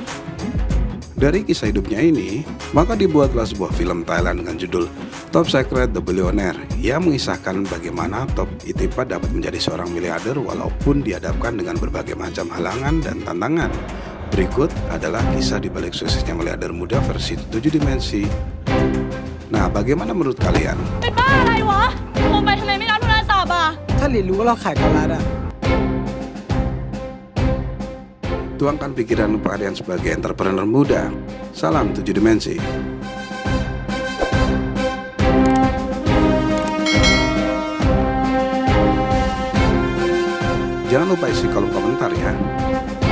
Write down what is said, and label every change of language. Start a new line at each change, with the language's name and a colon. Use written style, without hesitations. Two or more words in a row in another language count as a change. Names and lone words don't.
Indonesian: Dari kisah hidupnya ini, maka dibuatlah sebuah film Thailand dengan judul Top Secret The Billionaire yang mengisahkan bagaimana Top Itipat dapat menjadi seorang miliarder walaupun dihadapkan dengan berbagai macam halangan dan tantangan. Berikut adalah kisah di balik suksesnya miliarder muda versi 7 dimensi. Nah, bagaimana menurut kalian?
Thai: เป็นบ้าอะไรวะโทรไปทำไมไม่รับโทรศัพท์อ่ะ ถ้าหลินรู้ว่าเราขายเกาลัดอะ
Indonesian: Tuangkan pikiran kalian sebagai entrepreneur muda. Salam 7 dimensi. Jangan lupa isi kolom komentar ya.